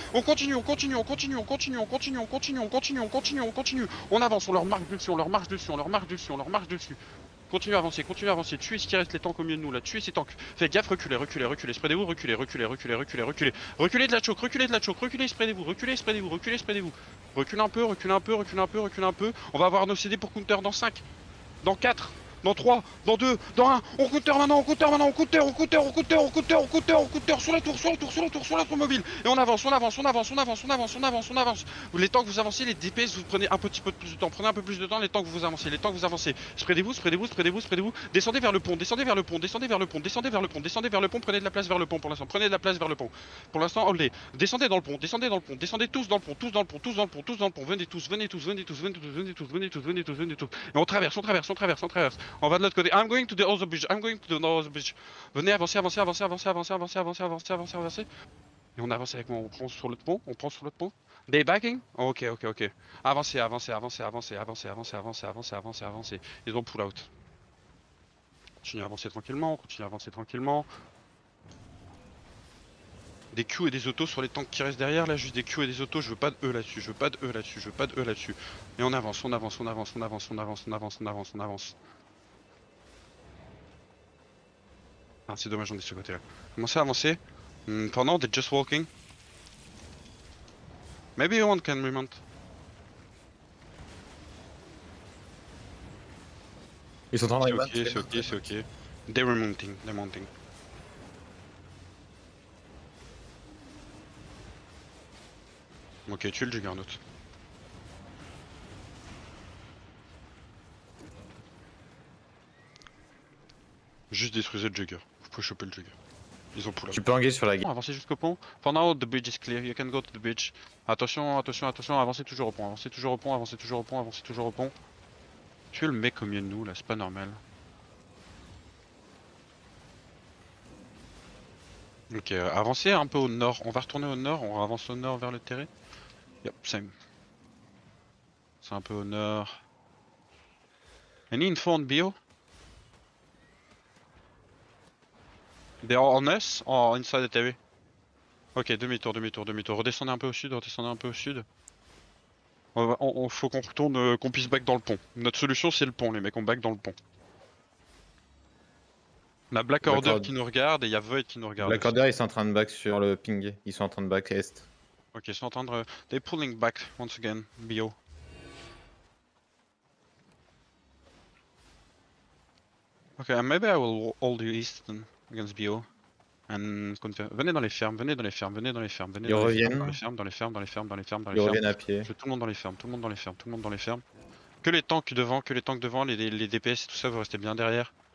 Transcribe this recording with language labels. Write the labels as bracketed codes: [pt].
[fr] On continue, on continue, on continue, on continue, on continue, on continue, on continue, on continue, on continue. On avance, on leur marche dessus, on leur marche dessus, on leur marche dessus, on leur marche dessus. Continuez à avancer, tuez ce qui reste les tanks au milieu de nous là, tuez ces tanks. Faites gaffe, reculez, reculez, reculez, spreadez-vous, reculez, reculez, reculez, reculez, reculez. Reculez de la choke, reculez de la choke, reculez, spreadez-vous, reculez, spreadez-vous, reculez, spreadez-vous. Reculez un peu, reculez un peu, reculez un peu, reculez un peu. On va avoir nos CD pour counter dans 5, dans 4, dans 3, dans 2, dans 1, on counter maintenant, on counter maintenant, on counter, on counter, on counter, on counter, on counter, on counter, sur la tour, sur la tour, sur la tour, sur la tour mobile. Et on avance, on avance, on avance, on avance, on avance, on avance, on avance. Les temps que vous avancez, les DPS, vous prenez un petit peu plus de temps, prenez un peu plus de temps, les temps que vous avancez, les temps que vous avancez. Spreadez-vous, spreadez-vous, spreadez-vous, spreadez-vous. Descendez vers le pont, descendez vers le pont, descendez vers le pont, descendez vers le pont, descendez vers le pont, prenez de la place vers le pont pour l'instant, prenez de la place vers le pont. Pour l'instant, holdez. Descendez dans le pont, descendez dans le pont, descendez tous dans le pont, tous dans le pont, tous dans le pont, tous dans le pont, venez tous, venez tous, venez tous, venez tous, venez tous, venez tous, venez tous, venez tous. Et on traverse, on traverse, on traverse, on traverse. On va de l'autre côté. [en] I'm going to the other bridge. I'm going to the other bridge. [fr] Venez avancer, avancer, avancer, avancer, avancer, avancer, avancer, avancer, avancer, avancer. Et on avance avec moi. On prend sur l'autre pont. On prend sur l'autre pont. [en] They backing? [fr] Ok, ok, ok. Avancez, avancez, avancez, avancez, avancez, avancez, avancez, avancez, avancez, avancez. Ils ont pull out. Continue à avancer tranquillement. Continue à avancer tranquillement. Des Q et des autos sur les tanks qui restent derrière là, juste des Q et des autos, je veux pas de E là-dessus, je veux pas de E là-dessus, je veux pas de E là-dessus. Et on avance, on avance, on avance, on avance, on avance, on avance, on avance, on avance. Ah, c'est dommage, on est de ce côté-là. Commencez à avancer. [en] For now, they're just walking. Maybe one can remount. [fr] Ils sont en train C'est de ok, c'est ok, c'est ok. [en] They're remounting, they're mounting. [fr] Ok, tue le Juggernaut. Juste détruisez le Jugger. Vous pouvez choper le Jugger. Ils ont pull out. Tu peux engager sur la guerre. Avancez jusqu'au pont. [en] For now, the bridge is clear. You can go to the bridge. Attention, attention, attention. [fr] Avancez toujours au pont. Avancez toujours au pont. Avancez toujours au pont. Avancez toujours au pont. Tuez le mec au milieu de nous là, c'est pas normal. Ok, avancez un peu au nord. On va retourner au nord. On avance au nord vers le terrain. [en] Yep, same. [fr] C'est un peu au nord. [en] Any info on Bio? They are on us or inside the terrain? [fr] Ok, demi-tour, demi-tour, demi-tour. Redescendez un peu au sud, redescendez un peu au sud. Faut qu'on retourne, qu'on puisse back dans le pont. Notre solution c'est le pont, les mecs, on back dans le pont. On a Black Order qui nous regarde et il y a Void qui nous regarde. Black Order, ils sont en train de back sur le ping. Ils sont en train de back est. Ok, ils sont en train de... [en] They're pulling back once again, Bio. Ok, maybe I will hold you east then, against Bio. [fr] And venez dans les fermes, venez dans les fermes, venez dans les fermes, venez Ils dans les reviennent. fermes, dans les fermes, dans les fermes, dans les fermes, dans les fermes, dans les Ils fermes. reviennent à pied. Je veux tout le monde dans les fermes, tout le monde dans les fermes, tout le monde dans les fermes. Que les tanks devant, que les tanks devant, les DPS et tout ça, vous restez bien derrière.